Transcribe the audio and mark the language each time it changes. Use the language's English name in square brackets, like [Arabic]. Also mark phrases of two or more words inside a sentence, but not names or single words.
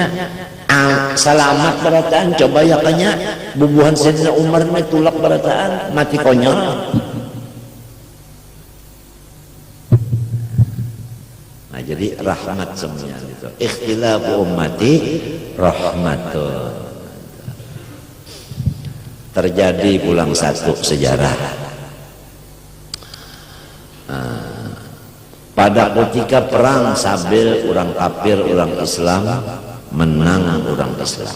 [Banjar] Selamat berataan, coba ya kanya bubuhan Sayyidina Umar ini tulak berataan mati konyol. [Indonesian] Nah jadi rahmat semuanya itu. [Arabic] Ikhtilafu ummati rahmatun. [Indonesian] Terjadi pulang satu sejarah. Pada ketika perang Sabil, orang kafir, orang Islam menang orang Islam.